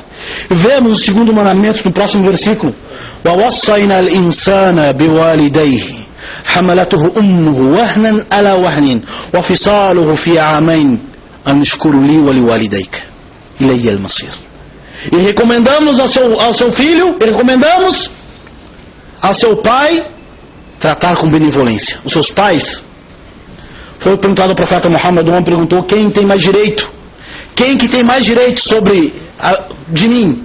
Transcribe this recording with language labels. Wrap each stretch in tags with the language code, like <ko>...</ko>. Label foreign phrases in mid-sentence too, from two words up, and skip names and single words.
<pt>Vemos o segundo mandamento no próximo versículo,</pt> <ar>ووصينا الإنسان بوالديه حملته أمه وهنا على وهن وفصاله في عامين أن اشكر لي ولوالديك إلي المصير.</ar> <pt>E recomendamos ao seu filho, e recomendamos ao seu pai tratar com benevolência. Os seus pais. Foi perguntado ao profeta Muhammad, um homem perguntou: quem tem mais direito? Quem que tem mais direito de mim?</pt>